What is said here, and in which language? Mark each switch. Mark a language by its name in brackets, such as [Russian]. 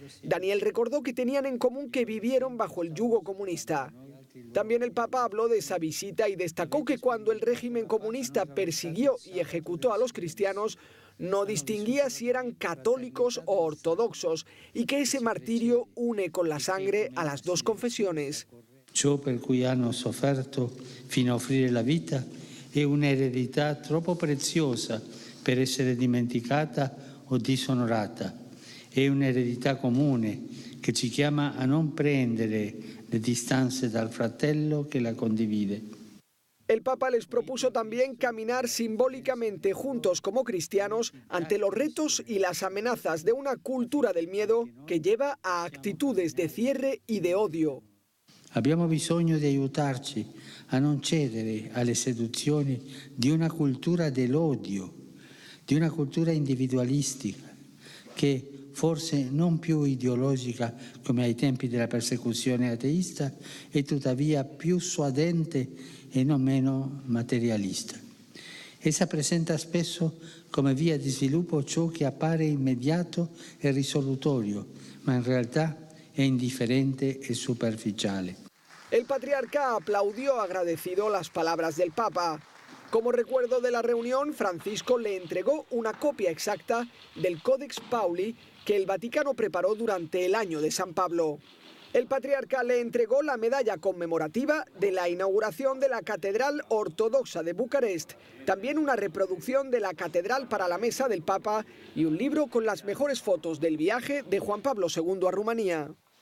[Spanish] Daniel recordó que tenían en común que vivieron bajo el yugo comunista. También el Papa habló de esa visita y destacó que cuando el régimen comunista persiguió y ejecutó a los cristianos, no distinguía si eran católicos o ortodoxos y que ese martirio une con la sangre a las dos confesiones. [Italian] Ciò per cui hanno sofferto fino a offrire la vita è un'eredità troppo preziosa per essere dimenticata o disonorata. È un'eredità comune che ci chiama a non prendere le distanze dal fratello che la condivide. [Spanish] El Papa les propuso también caminar simbólicamente juntos como cristianos ante los retos y las amenazas de una cultura del miedo que lleva a actitudes de cierre y de odio. [Italian] Abbiamo bisogno di aiutarci a non cedere alle seduzioni di una cultura dell'odio, di una cultura individualistica che forse non più ideologica come ai tempi della persecuzione ateista, e tuttavia più suadente e non meno materialista. Essa presenta spesso come via di sviluppo ciò che appare immediato e risolutorio, ma in realtà è indifferente e superficiale. [Spanish] El patriarca aplaudió agradecido las palabras del Papa. Como recuerdo de la reunión, Francisco le entregó una copia exacta del Codex Pauli que el Vaticano preparó durante el año de San Pablo. El patriarca le entregó la medalla conmemorativa de la inauguración de la Catedral Ortodoxa de Bucarest, también una reproducción de la Catedral para la Mesa del Papa y un libro con las mejores fotos del viaje de Juan Pablo II a Rumanía.